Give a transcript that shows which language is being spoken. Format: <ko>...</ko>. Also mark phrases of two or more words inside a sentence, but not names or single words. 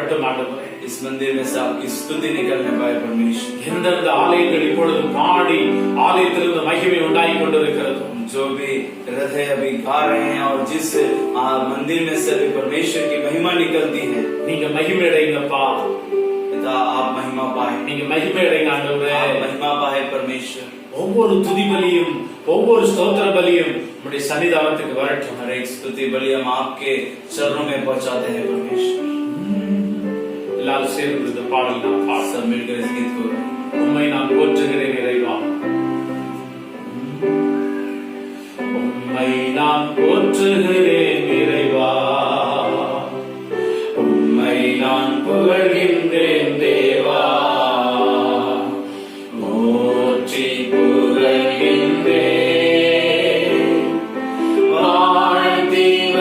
<ta>ஆண்டவரே.</ta> <hi>इस मंदिर में से आपकी स्तुति निकलने पाए परमेश्वर।</hi> <ta>எந்தெந்த ஆலயங்கள் இப்பொழுது பாடி ஆலயத்திலிருந்து மகிமை உண்டாகி கொண்டிருக்கிறது,</ta> <hi>जो भी हृदय अभी गा रहे हैं और जिस मंदिर में से भी परमेश्वर की महिमा निकलती है,</hi> <ta>நீங்க மகிமை அடைங்கப்பா,</ta> <hi>पिता आप महिमा पाए,</hi> <ta>நீங்க மகிமை அடைங்க ஆண்டவரே.</ta> <hi>आप महिमा पाए परमेश्वर।</hi> <ta>ஒவ்வொரு துதி பலியும் ஒவ்வொரு ஸ்தோத்திர பலியும் நம்முடைய சன்னிதானத்துக்கு வரட்டும்.</ta> <hi>हर एक स्तुति बलि हम आपके चरणों में पहुंचाते हैं परमेश्वर।</hi> <ta>எல்லாரும் சேர்ந்து இந்த பாடல் நாம் பாட.</ta> <hi>सब मिलकर इस गीत को गाएं।</hi> <ta>உம்மை நான் போற்றுகிறேன் இறைவா, உம்மை நான் போற்றுகிறேன் இறைவா, உம்மை நான் புகழ்கின்றேன் தேவா, போற்றி புகழ்கின்றேன், வாழ்த்தி</ta>